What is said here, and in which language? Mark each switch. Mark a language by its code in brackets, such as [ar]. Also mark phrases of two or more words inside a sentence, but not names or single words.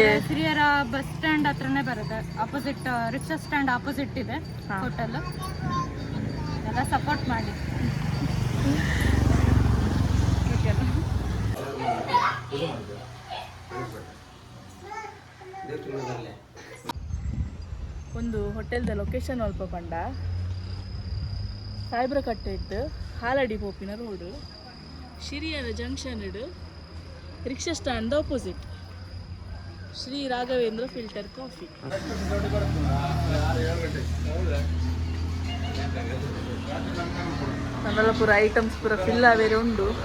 [kn] ಹಿರಿಯರ [en] bus stand [kn] ಹತ್ರನೇ ಬರುತ್ತೆ, [en] opposite rickshaw stand opposite [kn] ಇದೆ ಹೋಟೆಲ್. ಎಲ್ಲ ಸಪೋರ್ಟ್ ಮಾಡಿ. [tcy] ಒಂದು ಹೋಟೆಲ್ದ ಲೊಕೇಶನ್ ಅಲ್ಪ ಪಂಡ ಸಾಯ್ಬ್ರ ಕಟ್ಟೆ ಇಟ್ಟು ಹಾಲಡಿ ಪೋಪಿನ ರೋಡು ಶಿರಿಯರ ಜಂಕ್ಷನ್ ಇಡು [en] rickshaw stand opposite [tcy] ಶ್ರೀ ರಾಘವೇಂದ್ರ ಫಿಲ್ಟರ್ ಕಾಫಿ. ನನ್ನೆಲ್ಲ ಪೂರ ಐಟಮ್ಸ್ ಪೂರ ಫಿಲ್ ಆವೇರೆ ಉಂಡು.